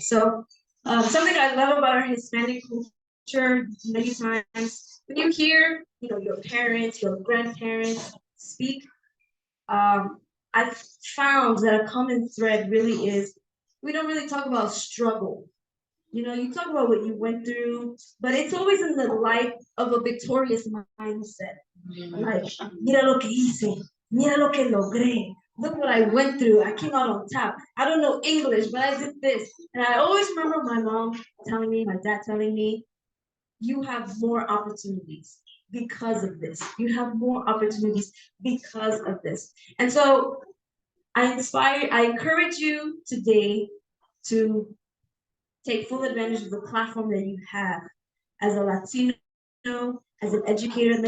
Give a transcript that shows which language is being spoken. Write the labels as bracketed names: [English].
[English] So something I love about our Hispanic culture many times when you hear, you know, your parents, your grandparents speak, I've found that a common thread really is we don't really talk about struggle. You know, you talk about what you went through, but it's always in the light of a victorious mindset. [Spanish] Like, mira lo que hice, mira lo que logré. [English] Look what I went through. I came out on top. I don't know English, but I did this. And I always remember my mom telling me, my dad telling me, you have more opportunities because of this. You have more opportunities because of this. And so I encourage you today to take full advantage of the platform that you have as a Latino, as an educator.